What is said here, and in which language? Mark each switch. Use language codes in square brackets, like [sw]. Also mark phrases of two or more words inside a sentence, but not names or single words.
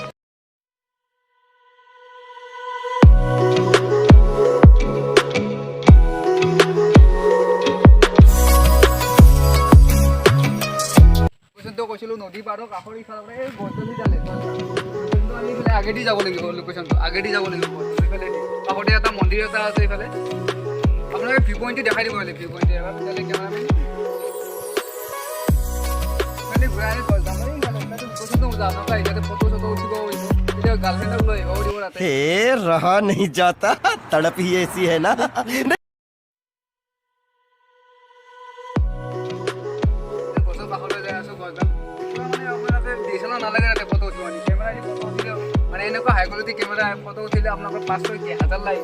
[as] কৈছিলোঁ নদী পাৰৰ কাষৰ ইফালৰ পৰা এই গছডালি ডালে লোকেশ্যনটো আমি ইফালে আগেদি যাব লাগিব, লোকেশ্যনটো আগেদি যাব লাগিব। ইফালে কাষতে এটা মন্দিৰ এটা আছে, ইফালে আপোনালোকে [en] view pointটো [as] দেখাই দিব লাগিব। [en] view pointটো [as] এবাৰ তেতিয়ালৈ কেমেৰামেন মানে ঘূৰাই আনি যাম। লোকেশ্যনটো মজা, আপোনালোকে আহিলে ফটো চটো উঠিব পাৰিব, তেতিয়া গাৰ্লফ্ৰেণ্ডক লৈ আহিব পাৰিব তাতে। [hi] रहा नहीं जाता, तड़प ही ऐसी है ना। [as] গছৰ কাষলৈ যাই আছোঁ, গছডাল মানে আপোনালোকে ডিএছএলআৰ নালাগে তাতে ফটো উঠিব, কেমেৰা দি ফটো উঠিলে মানে এনেকুৱা [en] high quality camera [as] ফটো উঠিলে আপোনালোকৰ 500-1000 লাগিব।